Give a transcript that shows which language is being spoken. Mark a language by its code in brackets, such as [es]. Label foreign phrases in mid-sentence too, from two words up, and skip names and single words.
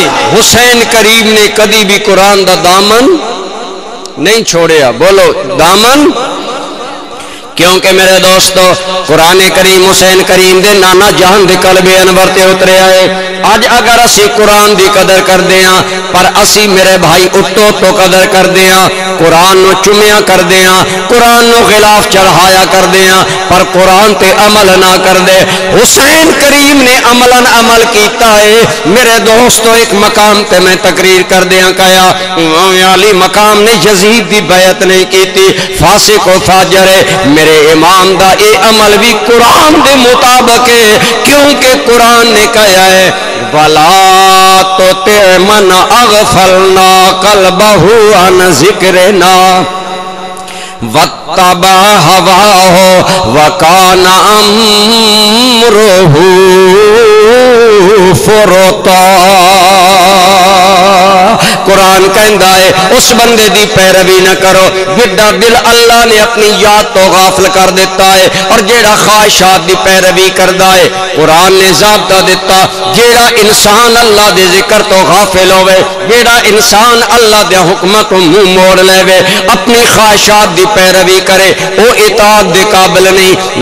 [pa] حسین کریم نے کبھی بھی قرآن دا دامن نہیں چھوڑیا، بولو دامن، کیونکہ میرے دوستو قرآن کریم حسین کریم دے نانا جہان دے قلب انور تے اترے آئے۔ آج اگر اسی قرآن دی قدر کر دیاں پر اسی میرے بھائی اٹھو تو قدر کر دیاں، قرآن نو چمیا کر دیاں، قرآن نو غلاف چڑھایا کر دیاں پر قرآن تے عمل نہ کر دے۔ حسین کریم نے عملاً عمل کیتا ہے۔ میرے دوستو ایک مقام تے میں تقریر کر دیاں کہیا امام علی مقام نے یزید دی بیعت نہیں کیتی، فاسق و فاجر ہے۔ میرے امام دا اے عمل بھی قرآن دے مطابق ہے، کیونکہ قرآن نے کہا ہے [ar] وَلَا تُطِعْ مَنْ أَغْفَلْنَا قَلْبَهُ عَنْ ذِكْرِنَا وَاتَّبَعَ هَوَاهُ وَكَانَ أَمْرُهُ فُرُطًا۔ [pa] قرآن کہندا ہے اس بندے دی پیروی نہ کرو جڑا دل اللہ نے اپنی یاد تو غافل کر دیتا ہے، اور جیڑا خواہشات دی پیروی کردا ہے۔ قرآن نے ضابطہ دیتا جیڑا انسان اللہ دے ذکر تو غافل ہوئے، جیڑا انسان اللہ دے حکمت کو منہ موڑ لے، اپنی خواہشات دی پیروی کرے، وہ اطاعت دے قابل نہیں۔